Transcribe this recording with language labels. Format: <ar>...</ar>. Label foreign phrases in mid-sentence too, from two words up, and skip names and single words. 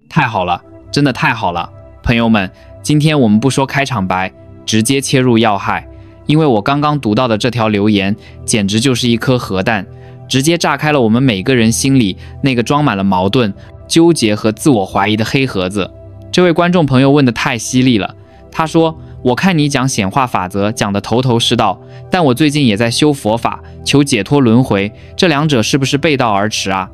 <zh>太好了，真的太好了。朋友們，今天我们不說開場白，直接切入要害，因為我剛剛讀到的這條留言簡直就是一顆核彈，直接炸開了我們每個人心裡那個裝滿了矛盾、糾結和自我懷疑的黑盒子。這位觀眾朋友問得太犀利了，他說，我看你講顯化法則講得頭頭是道，但我最近也在修佛法，求解脫輪迴，這兩者是不是背道而馳啊？</zh>